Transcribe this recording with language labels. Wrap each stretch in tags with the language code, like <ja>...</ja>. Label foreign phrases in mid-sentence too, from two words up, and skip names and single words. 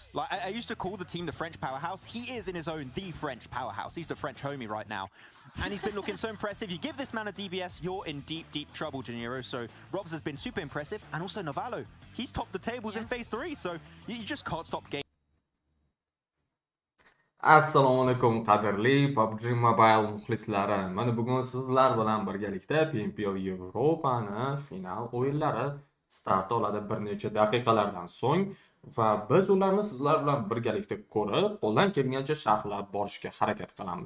<en>Like, I used to call the team the French powerhouse. He is in his own the French powerhouse. He's the French homie right now. And he's been looking so impressive. You give this man a DBS, you're in deep, deep trouble, Janiro. So Robs has been super impressive. And also Navalo. He's topped the tables in Phase 3. So you just can't stop game.</en> <uz>Assalomu alaykum qadrli PUBG Mobile muxlislari. Mana bugun sizlar bilan birgalikda</uz> <en>PMPL European final</en> <uz>o'yinlari start oladi bir necha daqiqalardan so'ng va biz ularni sizlar bilan birgalikda ko'rib, qo'ldan kelgancha sharhlab borishga harakat qilamiz.</uz>